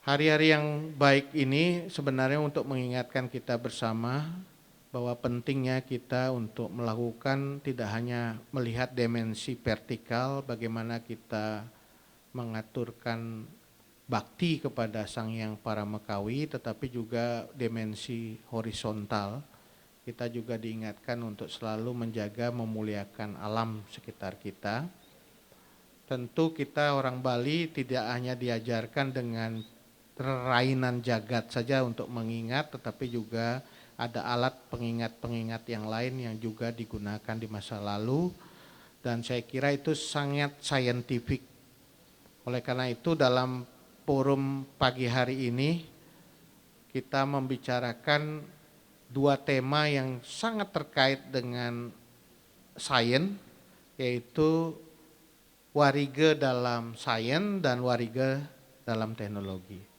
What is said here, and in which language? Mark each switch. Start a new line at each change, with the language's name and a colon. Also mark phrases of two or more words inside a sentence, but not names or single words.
Indonesian: Hari-hari yang baik ini sebenarnya untuk mengingatkan kita bersama bahwa pentingnya kita untuk melakukan tidak hanya melihat dimensi vertikal, bagaimana kita mengaturkan bakti kepada Sang Hyang Paramekawi, tetapi juga dimensi horizontal. Kita juga diingatkan untuk selalu menjaga memuliakan alam sekitar kita. Tentu kita orang Bali tidak hanya diajarkan dengan
Balinese: rainan jagat
Indonesian: saja untuk mengingat, tetapi juga ada alat pengingat-pengingat yang lain yang juga digunakan di masa lalu, dan saya kira itu sangat saintifik. Oleh karena itu dalam forum pagi hari ini kita membicarakan dua tema yang sangat terkait dengan sains, yaitu warige dalam sains dan warige dalam teknologi.